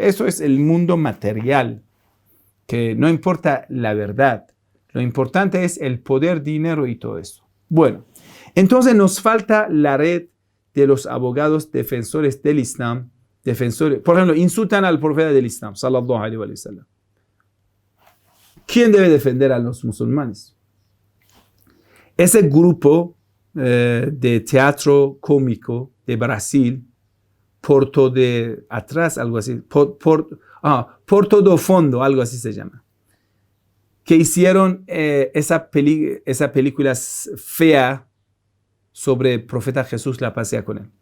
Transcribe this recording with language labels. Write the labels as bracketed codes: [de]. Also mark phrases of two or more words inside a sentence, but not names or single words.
[es] Eso es el mundo material, que no importa la verdad, lo importante es el poder, dinero y todo eso. Bueno, entonces nos falta la red de los abogados defensores del Islam, defensores, por ejemplo, insultan al profeta del Islam, [ar] صلى الله عليه وسلم. [es] ¿Quién debe defender a los musulmanes? Ese grupo de teatro cómico de Brasil, Porto de Atrás, algo así, Porto do Fundo, algo así se llama, que hicieron esa película fea sobre el profeta Jesús, la pasea con él.